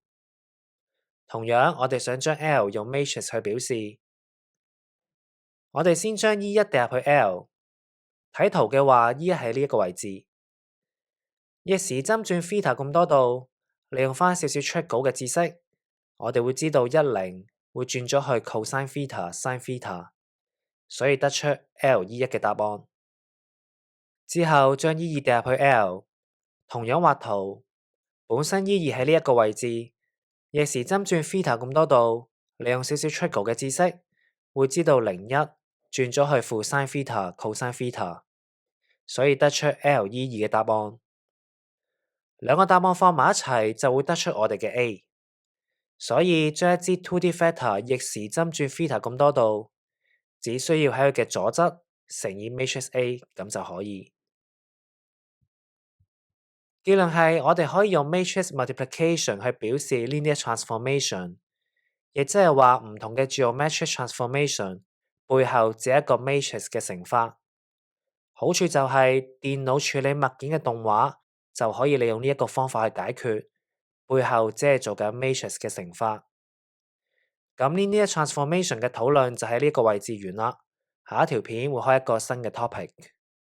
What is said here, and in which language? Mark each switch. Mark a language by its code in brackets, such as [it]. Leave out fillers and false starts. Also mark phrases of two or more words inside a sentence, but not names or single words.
[yue] 同樣，我哋想將 L 用 matrix 去表示。我哋先將 E1 掟入去 L， 睇圖嘅話 E1 喺呢一個位置。逆時針轉 theta 咁多度，利用返少少出稿嘅知識，我哋會知道10會轉咗去 [en] cosine theta、sin theta， [yue] 所以得出 L1 嘅答案。之後將 E2 掟入去 L， 同樣畫圖，本身 E2 喺呢一個位置，逆時針轉 theta 咁多度，利用少少出稿嘅知識，會知道01轉咗去負 [en] sin theta、cosine theta， [yue] 所以得出 L2 嘅答案。兩個答案放埋一齊就會得出我哋嘅 A， 所以將一支 [en] 2D vector [yue] 逆時針轉 theta 咁多度，只需要喺佢嘅左側乘以 [en] matrix A [yue] 咁就可以。結論係我哋可以用 [en] matrix multiplication [yue] 去表示 [en] linear transformation， [yue] 亦即係話唔同嘅 [en] geometric transformation [yue] 背後只係一個 matrix 嘅乘法。好處就係電腦處理物件嘅動畫就可以利用呢一個方法去解決，背後只係做緊 matrix 嘅乘法。咁 [en] linear transformation [yue] 嘅討論就喺呢個位置完啦。下一條片會開一個新嘅 topic。